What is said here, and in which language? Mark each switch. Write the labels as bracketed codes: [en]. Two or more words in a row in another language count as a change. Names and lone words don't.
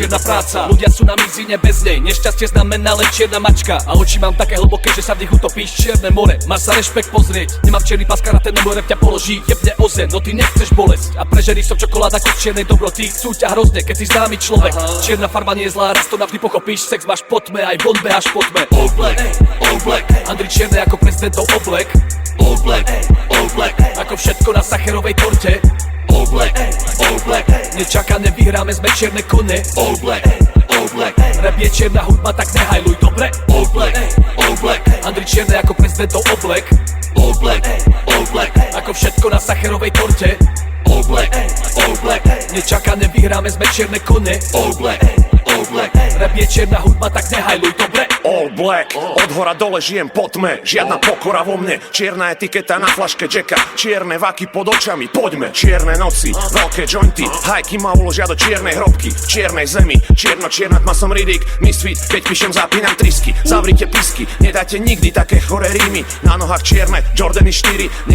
[sk] Čierna práca, ľudia sú na mizine bez nej. Nešťastie znamená len čierna mačka, a oči mám také hlboké, že sa v nich utopíš. Čierne more, máš sa rešpekt pozrieť. Nemám čierny pas, karate, no môj rap ťa položí. Jebne o zem, no ty nechceš bolesť. A prežerí som čokoláda kus čiernej dobroty. Chcú ťa hrozne, keď si známy človek. Čierna farba nie je zlá, raz to navždy pochopíš. Sex máš po tme, aj von behaš po tme. [en] All black, [sk] Andrej Čierny ako prezidentov Oblek. [en] All black, [sk] ako všetko na sacherovej torte. [en] All black, [sk] nečakané vyhráme, sme čierne kone. [en] All black, [sk] rap je čierna hudba, tak nehajluj, dobre? [en] All black, [sk] Andrej Čierny ako prezidentov Oblek. [en] All black, [sk] ako všetko na sacherovej torte. [en] All black, [sk] nečakané vyhráme, sme čierne kone. [en] All black, [sk] rap je čierna hudba, tak nehajluj, dobre? [en] All black, [sk] od hora dole žijem po tme. Žiadna pokora vo mne, čierna etiketa na flaške Jacka. Čierne vaky pod očami, poďme. Čierne noci, veľké jointy, hajky ma uložia do čiernej hrobky. V čiernej zemi, čierna tma som Riddick. Misfit, keď píšem zapínam trisky. Zavrite pisky, nedáte nikdy také choré rímy. Na nohách čierne, Jordany 4.